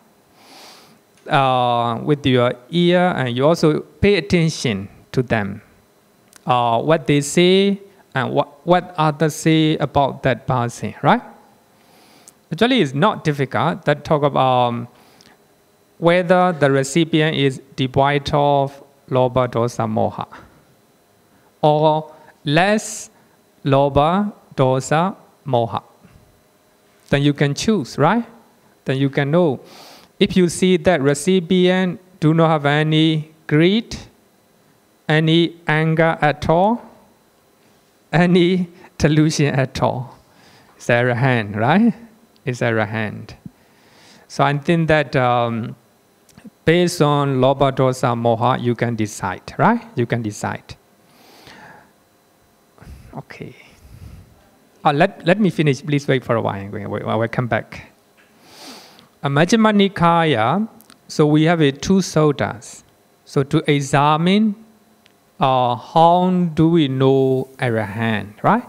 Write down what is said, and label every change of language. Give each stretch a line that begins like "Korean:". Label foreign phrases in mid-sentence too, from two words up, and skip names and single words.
English: With your ear, and you also pay attention to them, what they say and what others say about that person, right? Actually, it's not difficult to talk about whether the recipient is devoid of
Pali: lobha, dosa, moha,
English: or less
Pali: lobha, dosa, moha.
English: Then you can choose, right? Then you can know. If you see that recipient do not have any greed, any anger at all, any delusion at all, it's Arahant, right? It's Arahant. So I think that based on
Pali: lobha, dosa, moha,
English: you can decide, right? You can decide. Okay. Let me finish. Please wait for a while. I will come back. Majjhima Nikaya, so we have 2 suttas. So to examine how do we know Arahant, right?